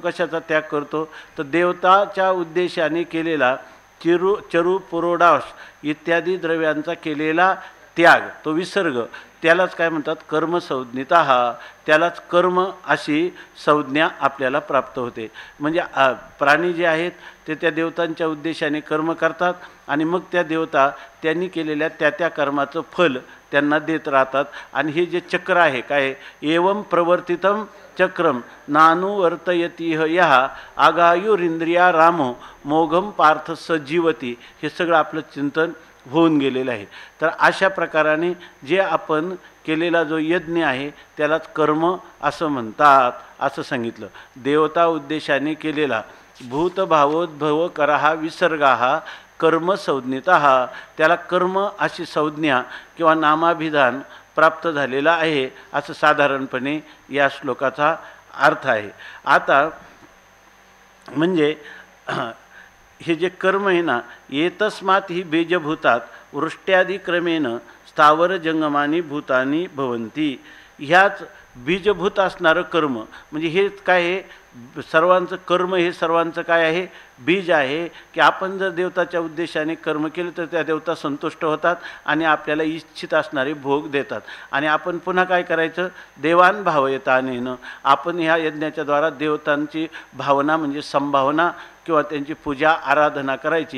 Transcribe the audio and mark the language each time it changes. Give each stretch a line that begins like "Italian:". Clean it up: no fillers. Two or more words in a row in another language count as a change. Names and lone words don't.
Marathi: कशाचा त्याग करतो तर देवताच्या उद्देशाने केलेला चरू पुरोडाश इत्यादी द्रव्यांचा केलेला त्याग, तो विसर्ग, त्यालाच काय म्हणतात कर्मसंज्ञिता. त्यालाच कर्म अशी संज्ञा आपल्याला प्राप्त होते. म्हणजे प्राणी जे आहेत ते त्या देवतांच्या उद्देशाने कर्म करतात आणि मग त्या देवता त्यांनी केलेल्या त्या कर्माचं फल त्यांना देत राहतात. आणि हे जे चक्र आहे काय,
Sanskrit: एवं प्रवर्तितम चक्रम नानुवर्तयतीह यः आगायुरिंद्रिया रामो मोघम पार्थ सजीवती.
Marathi: हे सगळं आपलं चिंतन होऊन गेलेलं आहे. तर अशा प्रकाराने जे आपण केलेला जो यज्ञ आहे त्यालाच कर्म असं म्हणतात असं सांगितलं. देवता उद्देशाने केलेला
Sanskrit: भूतभावोद्भव करहा विसर्गा कर्मसंज्ञिता.
Marathi: त्याला कर्म अशी संज्ञा किंवा नामाभिधान प्राप्त झालेला आहे असं साधारणपणे या श्लोकाचा अर्थ आहे. आता म्हणजे हे जे कर्म आहे ना,
Sanskrit: एतस्मात् ही बीजभूतात वृष्ट्यादिक्रमेण स्थावर जंगमानी भूतानी भवंती.
Marathi: ह्याच बीजभूत असणारं कर्म म्हणजे हे काय आहे, सर्वांचं कर्म हे सर्वांचं काय आहे, बीज आहे. की आपण जर देवताच्या उद्देशाने कर्म केलं तर त्या देवता संतुष्ट होतात आणि आपल्याला इच्छित असणारे भोग देतात. आणि आपण पुन्हा काय करायचं,
Sanskrit: देवान भावयतानेनं
Marathi: आपण ह्या यज्ञाच्या द्वारा देवतांची भावना म्हणजे संभावना किंवा त्यांची पूजा आराधना करायची.